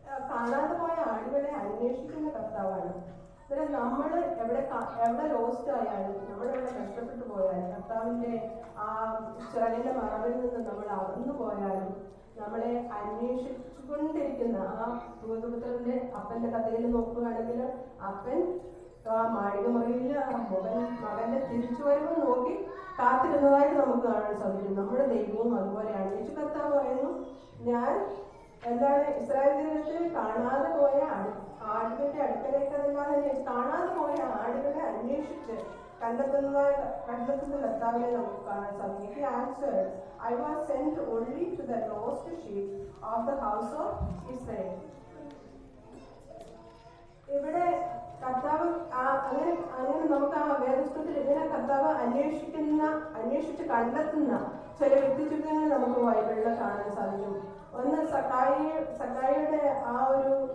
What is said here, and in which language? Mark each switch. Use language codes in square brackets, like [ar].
[ml] കാണാതെ പോയ ആടുകളെ അന്വേഷിക്കുന്ന കർത്താവാണ്. അന്നേരം നമ്മൾ എവിടെ ലോസ്റ്റ് ആയാലും, നമ്മളെവിടെ നഷ്ടപ്പെട്ടു പോയാലും, കർത്താവിന്റെ ആ ചിറകിന്റെ മറവിൽ നിന്ന് നമ്മൾ അകന്നു പോയാലും, നമ്മളെ അന്വേഷിച്ചുകൊണ്ടിരിക്കുന്ന ആ ധൂർത്തുപുത്രന്റെ അപ്പന്റെ കഥയിൽ നോക്കുകയാണെങ്കിൽ അപ്പൻ മാളികമുറിയിൽ മകന്റെ തിരിച്ചുവരവ് നോക്കി കാത്തിരുന്നതായിട്ട് നമുക്ക് കാണാൻ സാധിക്കും. നമ്മുടെ ദൈവവും അതുപോലെയാണ്. യേശു കർത്താവ് പറയുന്നു, ഞാൻ എന്താണ് ഇസ്രായേൽ ഗ്രഹത്തിൽ കാണാതെ പോയ ആടുകളുടെ അടുക്കലേക്കല്ലാതെ കാണാതെ പോയ ആടുകളെ അന്വേഷിച്ച് കണ്ടെത്തുന്ന കർത്താവിനെ നമുക്ക് കാണാൻ സാധിക്കും. [en] He answered, I was sent only to the lost sheep of the house of Israel. [ml] ഇവിടെ കർത്താവ് അങ്ങനെ നമുക്ക് ആ വേദപുസ്തകത്തിൽ ഇതിനെ കർത്താവ് അന്വേഷിച്ച് കണ്ടെത്തുന്ന ചില വ്യക്തിത്വങ്ങൾ നമുക്ക് ബൈബിളിൽ കാണാൻ സാധിക്കും. ഒന്ന് സക്കായിയുടെ ആ ഒരു